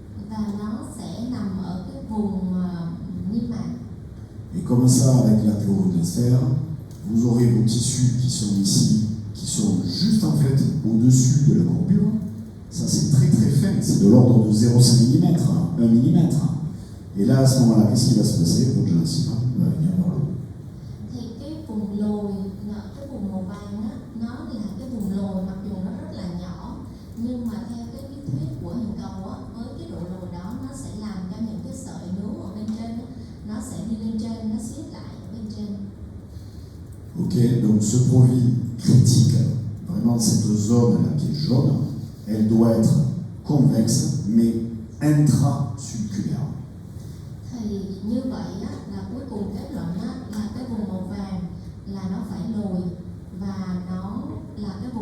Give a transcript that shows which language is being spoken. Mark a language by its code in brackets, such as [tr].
[vi] Và nó sẽ nằm ở cái vùng niêm mạc. [fr] Et comme ça, avec la théorie de la sphère, vous aurez vos tissus qui sont ici, qui sont juste en fait au-dessus de la courbure. Ça c'est très très fin, c'est de l'ordre de 0,5 mm, 1 mm. Et là, à ce moment-là, qu'est-ce qui va se passer? Votre gencive va venir vers le haut. [vi] Thì cái vùng lồi, cái vùng màu vàng á, nó là cái vùng lồi, mặc dù nó rất là nhỏ, nhưng mà theo cái lý thuyết của hình cầu á, với cái độ lồi đó nó sẽ làm cho những cái sợi nú ở bên trên á, nó sẽ đi lên trên, nó siết lại ở bên trên. [fr] Ok, donc ce profil critique, vraiment cette zone-là qui est jaune, elle doit être convexe, mais intrasulculaire. [vi] Thì như vậy á, là cuối cùng kết luận á, là cái vùng màu vàng là nó phải lồi và nó là